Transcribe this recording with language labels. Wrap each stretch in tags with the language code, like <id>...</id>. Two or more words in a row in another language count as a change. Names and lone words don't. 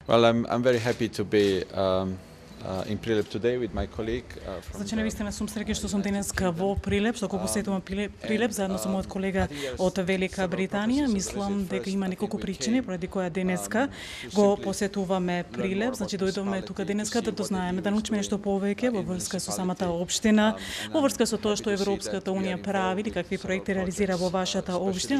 <en>Well, I'm very happy to be in Prilep today with my colleague from</en> <mk>Значи, навистина сум среќен што сум денеска во Прилеп, што го посетувам Прилеп заедно со мојот колега од Велика Британија. Мислам дека има неколку причини поради која денеска го посетуваме Прилеп. Значи, дојдовме тука денеска да дознаеме, да научиме нешто повеќе во врска со самата општина, во врска со тоа што Европската унија прави или какви проекти реализира во вашата општина.</mk>